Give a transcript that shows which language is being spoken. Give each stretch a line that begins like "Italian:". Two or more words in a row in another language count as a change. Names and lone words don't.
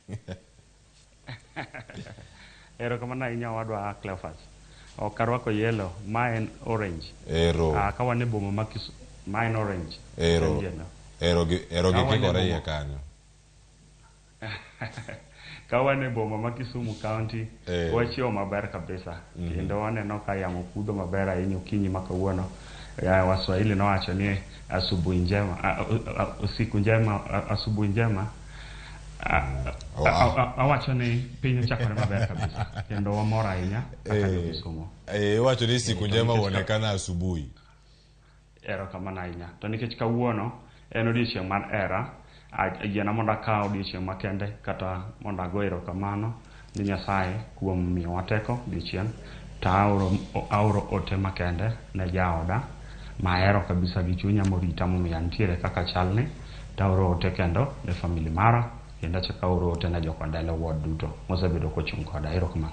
Luo (Kenya and Tanzania): Ero kamana inya wadwa Cleophas okarwako yellow ma en orange kawane boma ma ma en orange ero gikore ya kanyo kawane boma ma Kisumu County wachio maber kabisa kendo waneno ka yamo kudho maber ahinya okinyi makawuono Waswahili nowacho ni
Swahili: asubuhi njema usiku njema asubuhi njema
Luo (Kenya and Tanzania): awacho ni piny chakore maber kabisa kendo wamor ahinya kaka Kisumu
Swahili: wacho ni siku njema huonekana asubuhi
Luo (Kenya and Tanzania): ero kamana ahinya to nikech kawuono en odiochieng' mar hera yiena mondo akaw odiochieng' makende kata mondo ago erokamano ni Nyasaye kuom miyowa teko odiochieng' to aoro ote makende ne jaoda mahero kabisa gi chunya morita momiyo antiere kaka chalni taoro ote kendo ne famili mara kendo achaka oro ote ne jokondele ward duto mosebedo kochung' koda erokamano